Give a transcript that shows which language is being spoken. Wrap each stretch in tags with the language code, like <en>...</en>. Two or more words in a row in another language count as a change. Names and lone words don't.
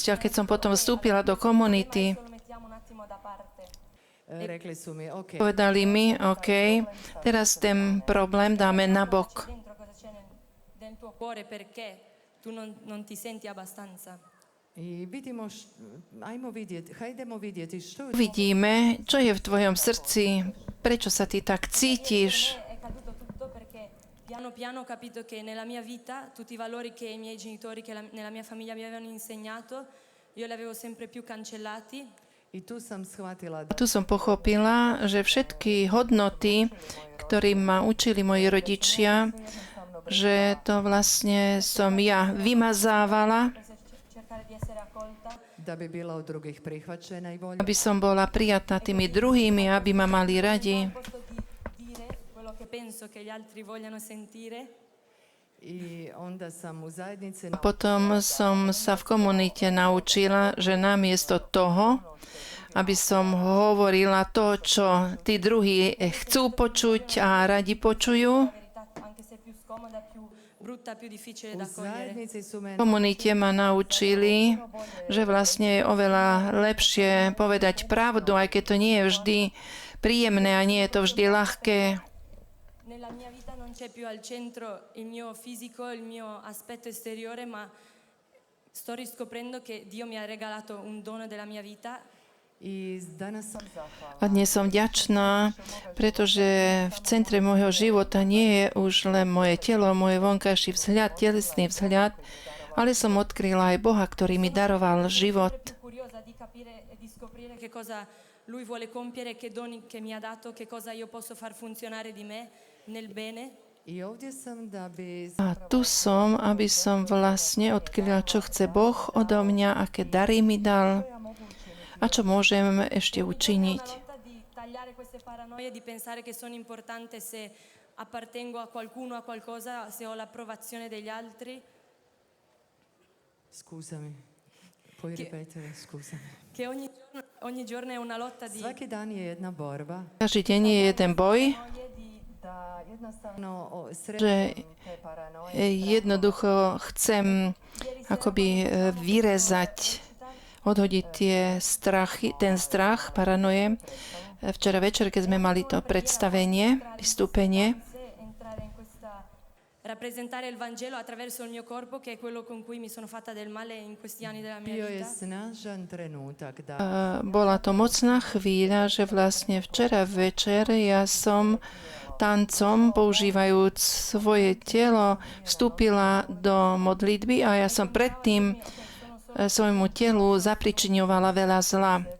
<sk>A keď som potom vstúpila do komunity, povedali mi, OK, teraz ten problém dáme nabok. Uvidíme, čo je v tvojom srdci, prečo sa ty tak cítiš.</sk> <it>piano piano ho capito che nella mia vita tutti i valori che i miei genitori, nella mia famiglia mi avevano insegnato, io li avevo sempre più cancellati.</it> <hr>I tu sam shvatila</hr> <sk>Tu som pochopila, že všetky hodnoty, ktorým ma učili moji rodičia, že to vlastne som ja vymazávala,</sk> <hr>da bi bila od drugih prihvaćena i voljena.</hr> <sk>aby som bola prijatá tými druhými, aby ma mali radi.</sk> <hr>I onda sam u zajednici</hr> <sk>Potom som sa v komunite naučila, že namiesto toho, aby som hovorila to, čo tí druhí chcú počuť a radi počujú, v komunite ma naučili, že vlastne je oveľa lepšie povedať pravdu, aj keď to nie je vždy príjemné a nie je to vždy ľahké.</sk> <it>Nella mia vita non c'è più al centro il mio fisico, il mio aspetto esteriore, ma sto riscoprendo che Dio mi ha regalato un dono della mia vita.</it> <sk>A dnes som vďačná, pretože v centre môjho života nie je už len moje telo, môj vonkajší vzhľad, telesný vzhľad, ale som odkryla aj Boha, ktorý mi daroval život.</sk> <it>Che cosa Lui vuole compiere, che doni che mi ha dato, che cosa io posso far funzionare di me nel bene.</it> <sk>A tu som, aby som vlastne odkryla, čo chce Boh odo mňa, aké dary mi dal a čo môžem ešte učiniť.</sk> <it>Di pensare che sono importante se appartengo a qualcuno, a qualcosa, se ho l'approvazione degli altri. Scusami, puoi ripetere, scusami. Che ogni giorno è una lotta di...</it> <hr>Svaki dan je jedna borba.</hr> <sk>Každý deň je jeden boj, že jednoducho chcem akoby vyrezať, odhodiť ten strach, paranoje. Včera večer, keď sme mali to predstavenie, vystúpenie,</sk> <it>rappresentare il Vangelo attraverso il mio corpo, che è quello con cui mi sono fatta del male in questi anni della mia vita.</it> <sk>Bola to mocná chvíľa, že vlastne včera večer ja som tancom, používajúc svoje telo, vstúpila do modlitby a ja som predtým svojmu telu zapričiňovala veľa zla.</sk>